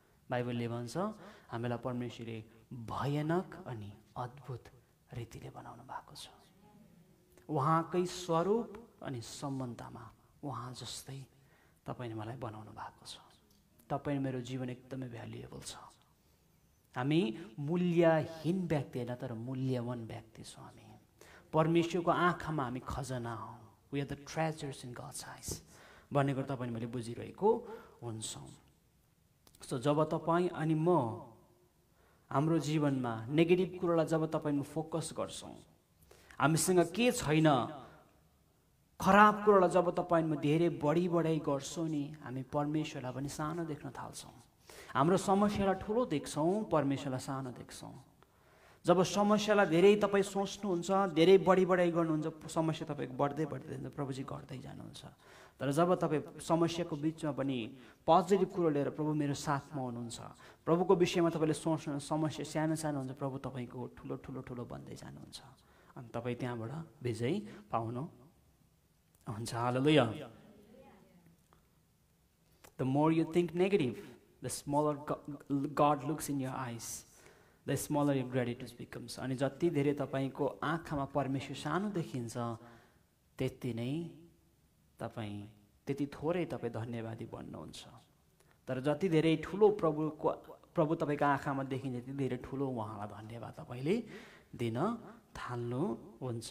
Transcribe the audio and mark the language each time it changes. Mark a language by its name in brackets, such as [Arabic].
[Nepali] बाइबलले भन्छ हामीलाई परमेश्वरले भयानक अनि अद्भुत रीतिले बनाउनु भएको छ। उहाँकै स्वरूप अनि सम्बन्धमा उहाँ जस्तै तपाईँले मलाई बनाउनु भएको छ। तपाईँ मेरो जीवन एकदमै भ्यालुएबल छ। हामी मूल्यहीन व्यक्ति होइन, तर मूल्यवान व्यक्ति छौँ। हामी परमेश्वरको आँखामा हामी खजना हौँ। [English] we are the treasures in God's eyes [Nepali] भन्ने कुरा तपाईँले मैले बुझिरहेको हुन्छौँ। सो जब तपाईँ अनि म हाम्रो जीवनमा नेगेटिभ कुरोलाई जब तपाईँमा फोकस गर्छौँ, हामीसँग के छैन, खराब कुरोलाई जब तपाईँमा धेरै बढाइ गर्छौँ नि, हामी परमेश्वरलाई पनि सानो देख्न थाल्छौँ। हाम्रो समस्यालाई ठुलो देख्छौँ, परमेश्वरलाई सानो देख्छौँ। जब समस्यालाई धेरै तपाईँ सोच्नुहुन्छ, धेरै बढाइ गर्नुहुन्छ, समस्या तपाईँको बढ्दै जान्छ, प्रभुजी गर्दै जानुहुन्छ। तर जब तपाईँ समस्याको बिचमा पनि पोजिटिभ कुरो लिएर प्रभु मेरो साथमा हुनुहुन्छ, प्रभुको विषयमा तपाईँले सोच्नु, समस्या सानो सानो हुन्छ, प्रभु तपाईँको ठुलो ठुलो ठुलो बन्दै जानुहुन्छ अनि तपाईँ त्यहाँबाट विजय पाउनु हुन्छ। हालेलुया। [English] The more you think negative, the smaller God looks in your eyes, the smaller your gratitude becomes. [Nepali] अनि जति धेरै तपाईको आँखामा परमेश्वर सानो देखिन्छ, त्यति नै तपाईँ, त्यति थोरै तपाईँ धन्यवादी बन्नुहुन्छ। तर जति धेरै ठुलो प्रभु तपाईँको आँखामा देखिन्छ, त्यति धेरै ठुलो उहाँलाई धन्यवाद तपाईँले दिन थाल्नुहुन्छ।